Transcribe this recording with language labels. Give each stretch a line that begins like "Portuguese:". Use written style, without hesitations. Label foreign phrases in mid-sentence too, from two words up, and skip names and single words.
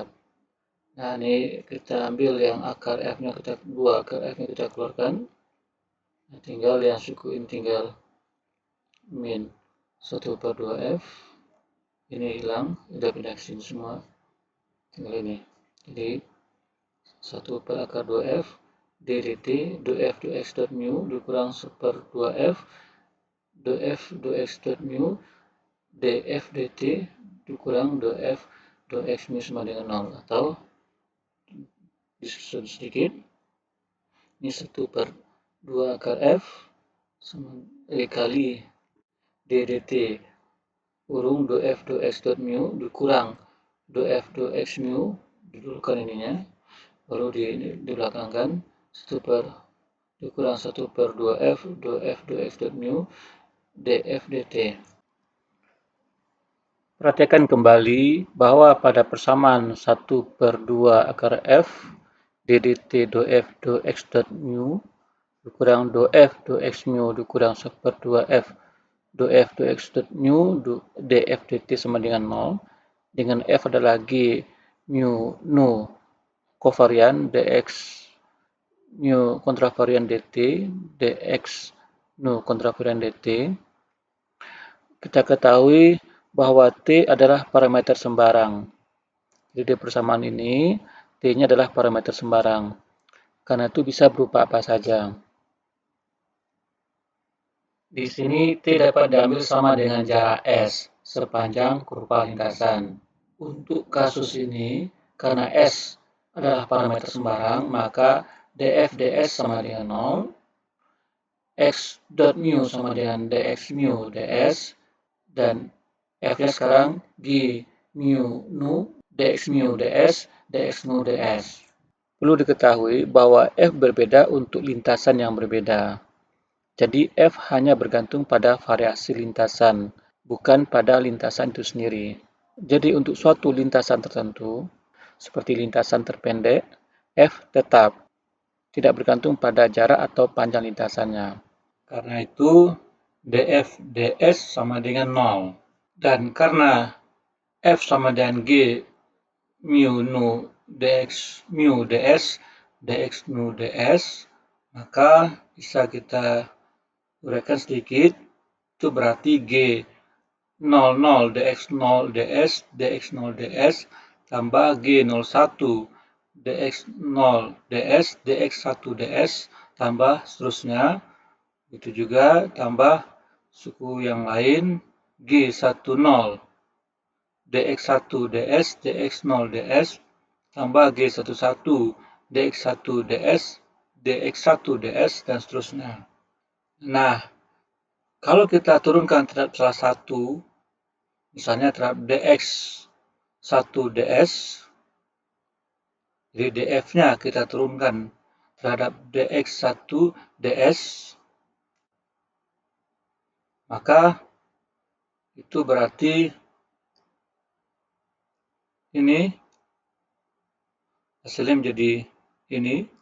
Indonesian: Nah, ini kita ambil yang akar f-nya kita 2 akar f-nya kita keluarkan. Nah, tinggal yang sukuin tinggal min 1 per 2 f. Ini hilang, udah pindah ke sini semua. Tinggal ini. Jadi 1 per akar 2f ddt do f do x dot mu dikurang 1 per 2f do f do x dot mu df dt dikurang do f do x mu sama dengan 0. Atau disusun sedikit, ini 1 per 2 akar f sama kali ddt kurung do f do x dot mu dikurang do f do x mu, didulukan ininya, baru dibelakangkan 1 per dikurang 1 per 2f do f do x dot mu df dt. Perhatikan kembali bahwa pada persamaan 1 per 2 akar f ddt do f do x dot mu dikurang do f do x mu dikurang 1 per 2f do f do x dot mu df dt sama dengan 0. Dengan f adalah g mu nu kovarian dx mu kontravarian dt dx nu kontravarian dt. Kita ketahui bahwa t adalah parameter sembarang. Jadi di persamaan ini t-nya adalah parameter sembarang. Karena itu bisa berupa apa saja. Di sini t dapat diambil sama dengan jarak s sepanjang kurva lintasan. Untuk kasus ini, karena s adalah parameter sembarang, maka df ds sama dengan 0, x dot mu sama dengan dx mu ds, dan f-nya sekarang g mu nu dx mu ds dx nu ds. Perlu diketahui bahwa f berbeda untuk lintasan yang berbeda. Jadi f hanya bergantung pada variasi lintasan, bukan pada lintasan itu sendiri. Jadi untuk suatu lintasan tertentu, seperti lintasan terpendek, f tetap tidak bergantung pada jarak atau panjang lintasannya. Karena itu df ds sama dengan 0. Dan karena f sama dengan g mu nu dx mu ds dx nu ds, maka bisa kita uraikan sedikit. Itu berarti g 00 dx 0 ds dx 0 ds tambah g 01 dx 0 ds dx 1 ds tambah seterusnya. Itu juga tambah suku yang lain G10 dx1 ds dx0 ds tambah G11 dx1 ds dx1 ds dan seterusnya. Nah, kalau kita turunkan terhadap salah satu, misalnya terhadap dx1 ds, jadi df-nya kita turunkan terhadap dx1 ds, maka itu berarti ini hasilnya menjadi ini